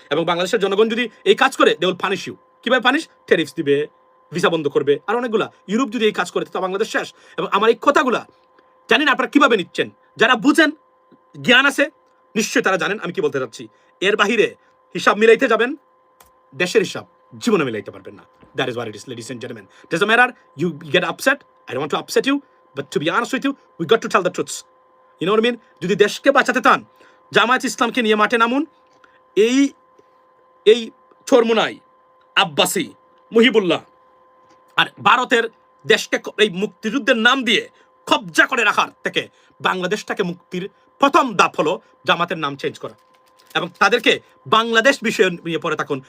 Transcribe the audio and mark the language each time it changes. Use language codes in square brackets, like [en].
[bn] এবং বাংলাদেশের জনগণ যদি এই কাজ করে, [en] They will punish you. [bn] কিভাবে পানিশ? ট্যারিফস দিবে, ভিসা বন্ধ করবে, আর অনেকগুলা। ইউরোপ যদি এই কাজ করে, তা বাংলাদেশ শেষ। এবং আমার এই কথাগুলা জানেন আপনারা কিভাবে নিচ্ছেন, যারা বুঝেন, জ্ঞান আছে, নিশ্চয়ই তারা জানেন আমি কি বলতে চাচ্ছি। এর বাহিরে হিসাব মিলাইতে যাবেন, দেশের হিসাব জীবনে মিলাইতে পারবেন না। [en] That is what it is, ladies and gentlemen. Doesn't matter, you get upset, I don't want to upset you, but to be honest with you, we got to tell the truths. You know what I mean? [bn] যদি দেশকে বাঁচাতে চান, জামায়াত ইসলামকে নিয়ে মাঠে নামুন। এই চরমুনাই, আব্বাসী, মুহিবুল্লাহ আর ভারতের দেশকে এই মুক্তিযুদ্ধের নাম দিয়ে কবজা করে রাখার থেকে বাংলাদেশটাকে মুক্তির প্রথম ধাপ হলো জামাতের নাম চেঞ্জ করা, এবং তাদেরকে বাংলাদেশ বিষয়ে নিয়ে পড়ে থাকুন।